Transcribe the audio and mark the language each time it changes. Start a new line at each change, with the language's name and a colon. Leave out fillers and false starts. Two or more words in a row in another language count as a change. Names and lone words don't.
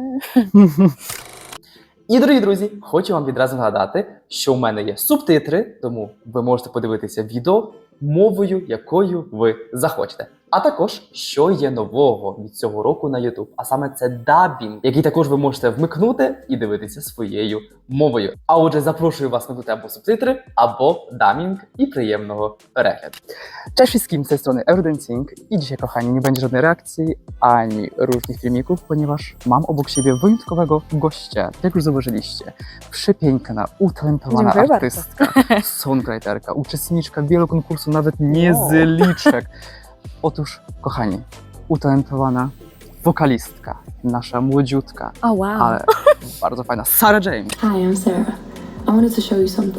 Ukrainian: І, дорогі друзі, хочу вам відразу нагадати, що в мене є субтитри, тому ви можете подивитися відео мовою, якою ви захочете. А також, що є нового від цього року на YouTube, а саме це дабінг, який також ви можете вмикнути і дивитися своєю мовою. А отже, запрошую вас вмикнути або субтитри, або дабінг і приємного перегляду.
Polish: Cześć wszystkim, z tej strony Everydancing i dzisiaj, kochani, nie będzie żadnej reakcji ani różnych filmików, ponieważ mam obok siebie wyjątkowego gościa. Jak już zauważyliście, przepiękna, utalentowana Dziękuję artystka, songwriterka, uczestniczka wielu konkursów, nawet niezliczek. Otóż, kochani, utalentowana wokalistka, nasza młodziutka,
English: Oh, wow.
Polish: ale bardzo fajna Sarah James.
English: Hi, I'm Sarah. I wanted to show you something.